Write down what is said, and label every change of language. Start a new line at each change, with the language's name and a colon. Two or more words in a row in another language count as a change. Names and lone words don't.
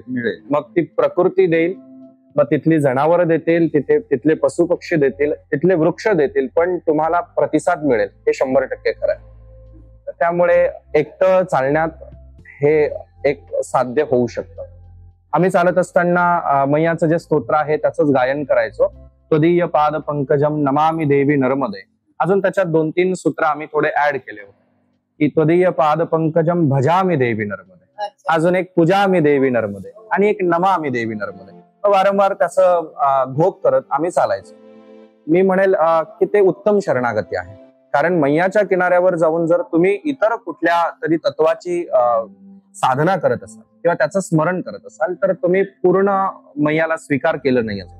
Marathi: मग ती प्रकृती देईल, मग तिथली जनावर देतील, तिथले पशु पक्षी देतील, तिथले वृक्ष देतील, पण तुम्हाला प्रतिसाद मिळेल, हे 100% खरं आहे. त्यामुळे एकटं चालण्यात हे एक साध्य होऊ शकतं. आम्ही चालत असताना मैयाचं जे स्तोत्र आहे त्याचंच गायन करायचो.
Sanskrit: त्वदीय पाद पंकजम नमामि देवी नर्मदे.
Marathi: अजून त्याच्यात 2-3 सूत्र आम्ही थोडे ऍड केले होते की
Sanskrit: त्वदीय पाद पंकजम भजामि देवी नर्मदे,
Marathi: अजून एक
Sanskrit: पूजामि देवी नर्मदे
Marathi: आणि एक
Sanskrit: नमामि देवी नर्मदे.
Marathi: वारंवार त्याचं घोक करत आम्ही चालायचो. मी म्हणेल की ते उत्तम शरणागती आहे. कारण मैयाच्या किनाऱ्यावर जाऊन जर तुम्ही इतर कुठल्या तरी तत्वाची साधना करत असाल किंवा त्याचं स्मरण करत असाल तर तुम्ही पूर्ण मैयाला स्वीकार केलं नाही असं.